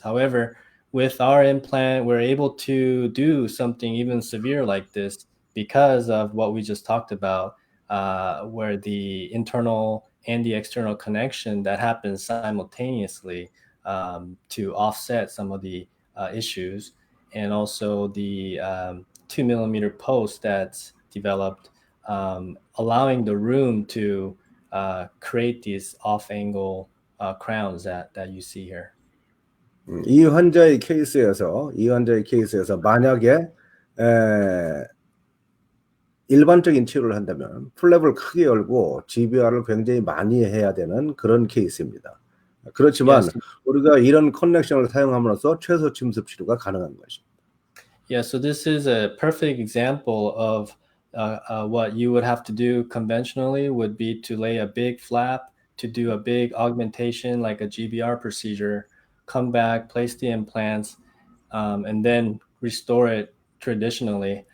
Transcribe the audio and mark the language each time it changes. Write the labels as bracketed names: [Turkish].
[English] However, with our implant, we're able to do something even severe like this because of what we just talked about, where the internal and the external connection that happens simultaneously to offset some of the issues, and also the 2mm post that's developed, allowing the room to create these off-angle crowns that you see here. [Korean] 이 환자의 케이스에서 만약에 일반적인 치료를 한다면 플랩을 크게 열고 GBR을 굉장히 많이 해야 되는 그런 케이스입니다. 그렇지만 [English] Yes. [Korean] 우리가 이런 커넥션을 사용함으로써 최소 침습 치료가 가능한 것입니다. [English] Yeah, so this is a perfect example of what you would have to do conventionally would be to lay a big flap, to do a big augmentation like a GBR procedure, come back, place the implants, and then restore it traditionally.